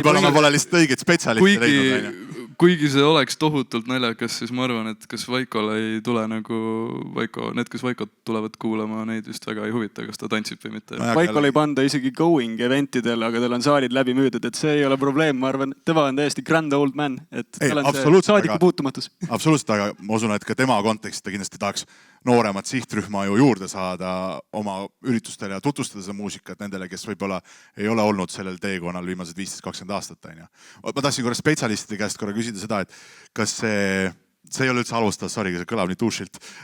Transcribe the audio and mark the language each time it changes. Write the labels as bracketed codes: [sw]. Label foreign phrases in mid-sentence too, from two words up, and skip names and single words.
[et] Võib-olla ma pole lihtsalt õiged spetsialiste leidnud. Kuigi see oleks tohutult naljakas, siis ma arvan, et kas Vaikole ei tule nagu need, kes Vaikot tulevad kuulama, neid vist väga ei huvita, kas ta tantsib või mitte. Vaikol ei panda isegi [en] going eventidel, [et] aga tal on saalid läbi müüdud, et see ei ole probleem. Ma arvan, tema on täiesti [en] grand old man, [et] et tal on see saadiku puutumatus. Absoluutselt, aga ma usun, et ka tema kontekstis ta kindlasti tahaks nooremat sihtrühma ju juurde saada oma üritustele ja tutvustada seda muusikat nendele, kes võib-olla ei ole olnud sellel teekonnal viimased 15-20 aastat. Ma tahtsin korra spetsialistide käest korra küsida seda, et kas see ei ole üldse alustas, sorry, see kõlab nii tuušilt.